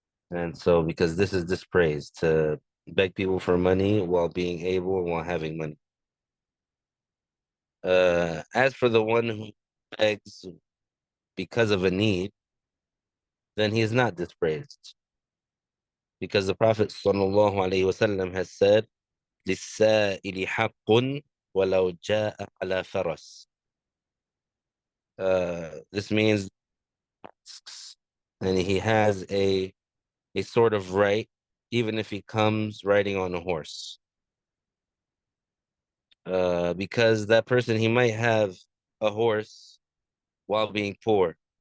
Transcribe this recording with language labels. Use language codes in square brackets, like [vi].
[en] And so, because this is dispraised, to beg people for money while being able and while having money. As for the one who begs because of a need, then he is not dispraised. Because the Prophet ﷺ has said, [ar] لِلسَّائِلِ حَقٌّ وَلَوْ جَاءَ عَلَى فَرَسٍ. [en] This means, and he has a sort of right, even if he comes riding on a horse. Because that person, he might have a horse while being poor.